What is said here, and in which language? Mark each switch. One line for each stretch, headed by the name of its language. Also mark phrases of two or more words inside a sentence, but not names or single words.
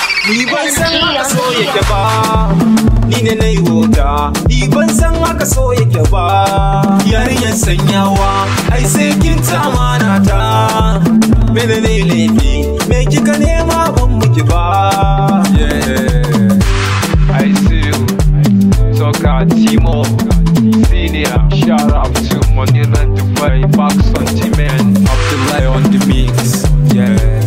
Hausa: Ni ban san haka so yake ba, ni ne na yi wauta. Ni ban san haka so yake ba, yarinyar sanyawa. Ai sai kin ci amana ta, mene ne laifi? Me kika nema ban miki ba?
English: Yeah, I see you. Soka Timo, Senior, shout out to Money Nine to Five, Box on G-Man. Abdullahi on the mix, yeah.